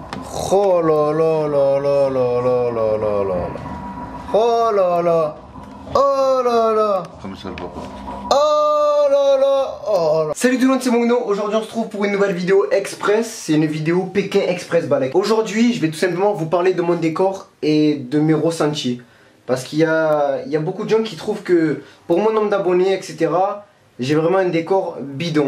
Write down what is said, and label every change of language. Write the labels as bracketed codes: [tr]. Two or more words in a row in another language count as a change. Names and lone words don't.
[fr] Oh là là là là là là là là là. Oh là là. Oh là là. Comme ça le papa. Oh là là. Oh là. Salut tout le monde, c'est Mogno. Aujourd'hui on se trouve pour une nouvelle vidéo express. C'est une vidéo Pékin Express Balek. Aujourd'hui je vais tout simplement vous parler de mon décor et de mes ressentis. Parce qu'il y a beaucoup de gens qui trouvent que pour mon nombre d'abonnés etc, j'ai vraiment un décor bidon.